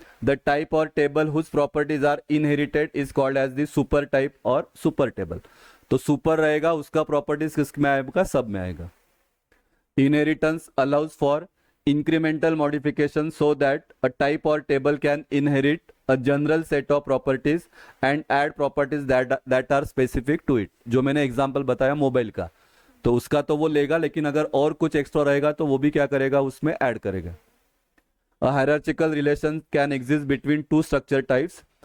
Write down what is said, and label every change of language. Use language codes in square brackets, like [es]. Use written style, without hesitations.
[en] The type or table whose properties are inherited is called as the supertype or supertable. [hi] तो super रहेगा, उसका properties किस में आएगा? सब में आएगा. [en] Inheritance allows for incremental modification so that a type or table can inherit a general set of properties and add properties that are specific to it. [hi] जो मैंने एग्जांपल बताया मोबाइल का, तो उसका तो वो लेगा, लेकिन अगर और कुछ एक्स्ट्रा रहेगा तो वो भी क्या करेगा? उसमें ऐड करेगा. [en] A hierarchical relation can exist between two structure types.